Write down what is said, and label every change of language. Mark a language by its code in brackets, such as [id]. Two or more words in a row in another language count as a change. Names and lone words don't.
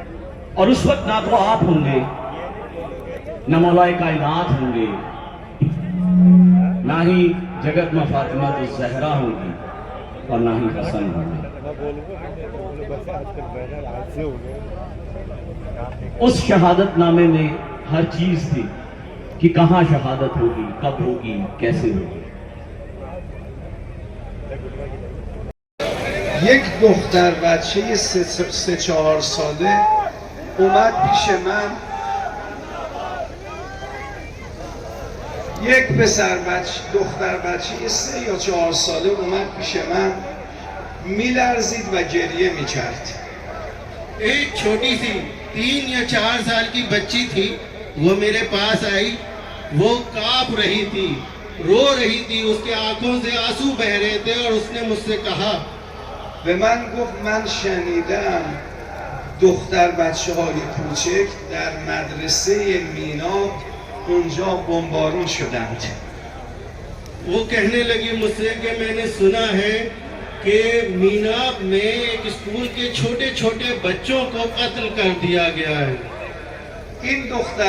[ur] اور اس وقت نہ تو آپ ہوں گے، نہ مولا کائنات ہوں گے، نہ ہی جگت میں فاطمہ الزہرا ہوں گی، اور نہ ہی حسن ہوں گے. اس شہادت نامے میں ہر چیز تھی کہ کہاں شہادت ہوگی، کب ہوگی، کیسے ہوگی. [fa] یک دختر بچه 3-4 ساله اومد پیش من، یک دختر بچه 3 یا 4 ساله اومد پیش من، میلرزید و گریه میکرد. [ur] ایک چھوٹی سی 3 یا 4 سال کی بچی تھی، وہ میرے پاس آئی، وہ کانپ رہی تھی، رو رہی تھی، اس کے آنکھوں سے آنسو بہ رہے تھے، اور اس نے مجھ سے کہا، [fa] به من گفت من شنیدم دختر بچه های کوچک در مدرسه میناب اونجا بمبارون شدند. [ur] وہ کہنے لگی مجھ سے کہ میں نے سنا ہے کہ میناب میں ایک اسکول کے چھوٹے چھوٹے بچوں کو قتل کر دیا گیا ہے. [fa] این دختر